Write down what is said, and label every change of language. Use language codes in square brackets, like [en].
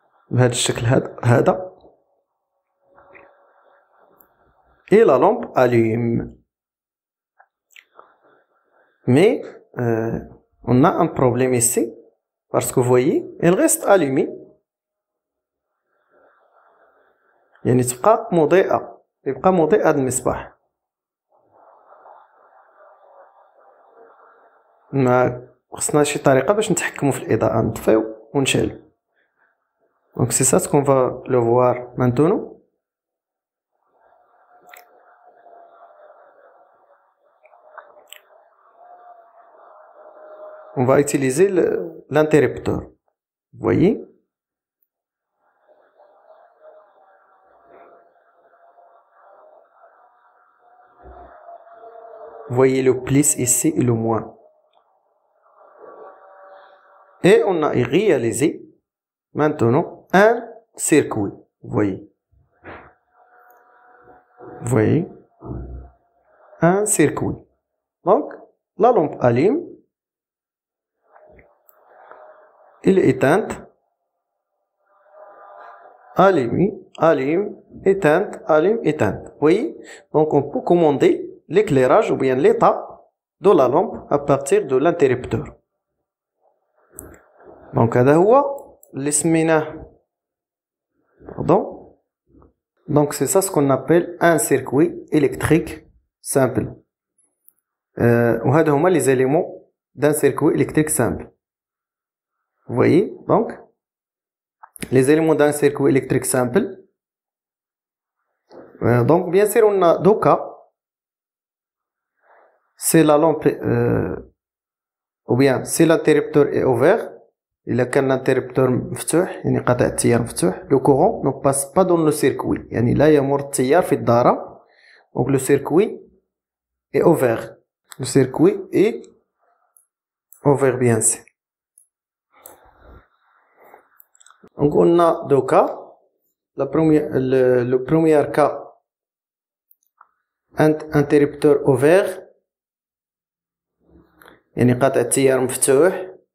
[ar] بهذا الشكل هذا. [fr] Et la lampe allume. Mais on a un problème ici parce que vous voyez, elle reste allumée. [ar] يعني تبقى مضيئة، يبقى مضيئة هذا المصباح. ما خصنا شي طريقة باش نتحكموا في الإضاءة، نطفيو ونشعلو. [fr] Donc c'est ça ce qu'on va le voir maintenant. On va utiliser l'interrupteur. Vous voyez? Vous voyez le plus ici et le moins. Et on a réalisé maintenant un circuit. Vous voyez? Vous voyez? Un circuit. Donc, La lampe allume, elle est éteinte, allume, allume, éteinte, allume, éteinte. Vous voyez? Donc on peut commander l'éclairage ou bien l'état de la lampe à partir de l'interrupteur. [ar] Donc هذا هو اللي سميناه. [fr] Pardon. Donc c'est ça ce qu'on appelle un circuit électrique simple. [ar] وهذا هما [fr] les éléments d'un circuit électrique simple. Vous voyez donc les éléments d'un circuit électrique simple. Donc bien sûr on a deux cas. C'est la lampe ou bien si l'interrupteur est ouvert. [ar] إلا كان l'interrupteur مفتوح يعني قطع التيار مفتوح [fr] le courant ne passe pas dans le circuit [ar] يعني لا يمر التيار في الدارة. [fr] donc le circuit est ouvert. Le circuit est ouvert bien sûr. Donc on a deux cas. Le premier cas, un interrupteur ouvert [ar] يعني قطع التيار مفتوح.